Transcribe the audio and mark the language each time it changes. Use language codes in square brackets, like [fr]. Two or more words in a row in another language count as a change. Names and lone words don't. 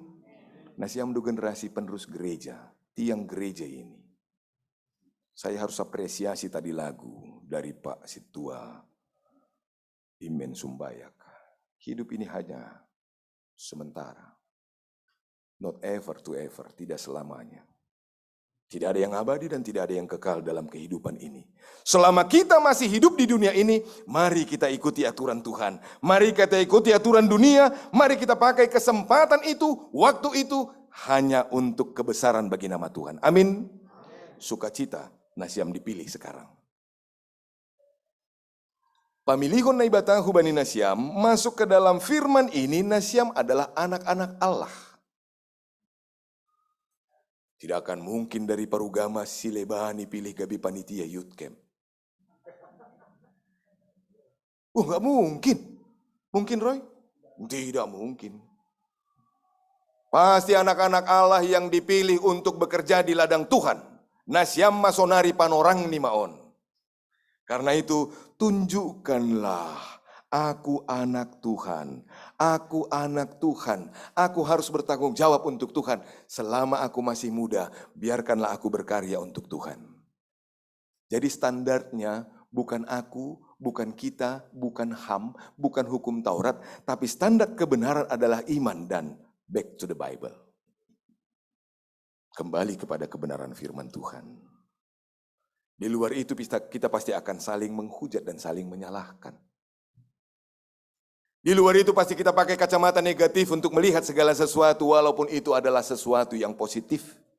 [id] Nasiamdu generasi penerus gereja, tiang gereja ini. Saya harus apresiasi tadi lagu dari Pak Situa Imen Sumbayak. Hidup ini hanya sementara. [en] Not ever to ever, [id] tidak selamanya. Tidak ada yang abadi dan tidak ada yang kekal dalam kehidupan ini. Selama kita masih hidup di dunia ini, mari kita ikuti aturan Tuhan. Mari kita ikuti aturan dunia, mari kita pakai kesempatan itu, waktu itu, hanya untuk kebesaran bagi nama Tuhan. Amin. Sukacita, Nasiam dipilih sekarang. [bts] Pamilihon na ibatahu bani Nasiam, [id] masuk ke dalam firman ini, Nasiam adalah anak-anak Allah. Tidak akan mungkin dari Parugama Silebani pilih gabi panitia [en] youth camp. [id] Nggak mungkin. Mungkin Roy? Tidak mungkin. Pasti anak-anak Allah yang dipilih untuk bekerja di ladang Tuhan. [bts] Nasiam masonari panorang ni maon. [id] Karena itu tunjukkanlah aku anak Tuhan. Aku anak Tuhan. Aku harus bertanggung jawab untuk Tuhan. Selama aku masih muda, biarkanlah aku berkarya untuk Tuhan. Jadi standarnya bukan aku, bukan kita, bukan HAM, bukan hukum Taurat, tapi standar kebenaran adalah iman dan [en] back to the Bible. [id] Kembali kepada kebenaran firman Tuhan. Di luar itu kita pasti akan saling menghujat dan saling menyalahkan. Di luar itu pasti kita pakai kacamata negatif untuk melihat segala sesuatu walaupun itu adalah sesuatu yang positif.